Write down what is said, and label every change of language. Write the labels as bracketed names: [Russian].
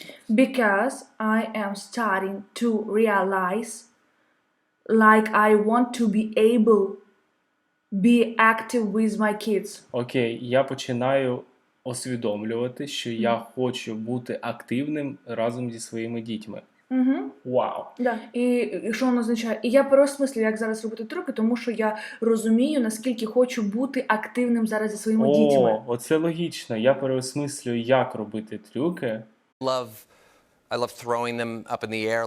[English] Because I am starting to realize like I want to be able be active with my kids. [Ukrainian] Окей, я починаю усвідомлювати, що я хочу бути активним разом зі своїми дітьми. Вау! Да. І що воно означає? І я переосмислюю, як зараз робити трюки, тому що я розумію, наскільки хочу бути активним зараз зі своїми дітьми. Оце логічно. Я переосмислюю, як робити трюки. [English] I love throwing them up in the air.